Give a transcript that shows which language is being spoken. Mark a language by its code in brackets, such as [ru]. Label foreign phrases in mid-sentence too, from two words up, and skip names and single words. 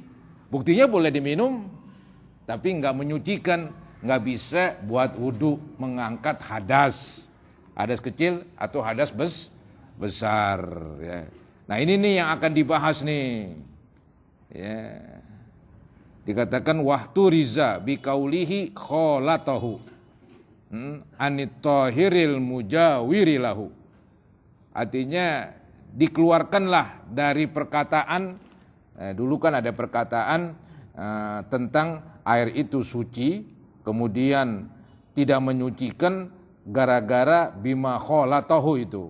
[id] Buktinya boleh diminum, tapi nggak menyucikan, nggak bisa buat wudhu, mengangkat hadas kecil atau hadas besar. Ya. Nah ini nih yang akan dibahas nih. Ya. [ar] قيل واحترز بقوله خالطه عن الطاهر المجاور له. [id] Artinya dikeluarkanlah dari perkataan. Dulu kan ada perkataan tentang air itu suci, kemudian tidak menyucikan gara-gara [ar] بما خالطه [id] itu.